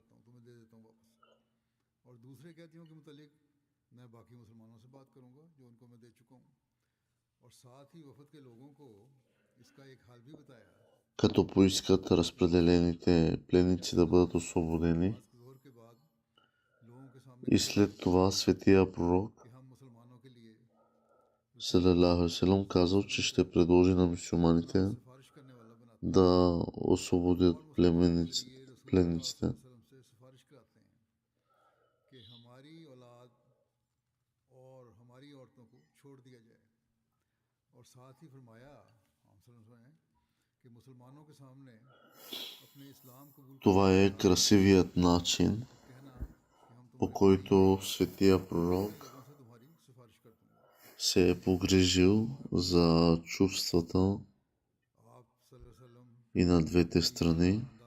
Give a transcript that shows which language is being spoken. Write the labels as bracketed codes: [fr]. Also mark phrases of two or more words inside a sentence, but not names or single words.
[bg] като поискат разпределените пленници да бъдат освободени. И след това светия пророк [ar] صلى الله عليه وسلم [bg] казал, че ще предложи на мюсюлманите да освободят пленниците. Това е красивият начин, по който светия пророк се е погрижил за чувствата и на двете страни.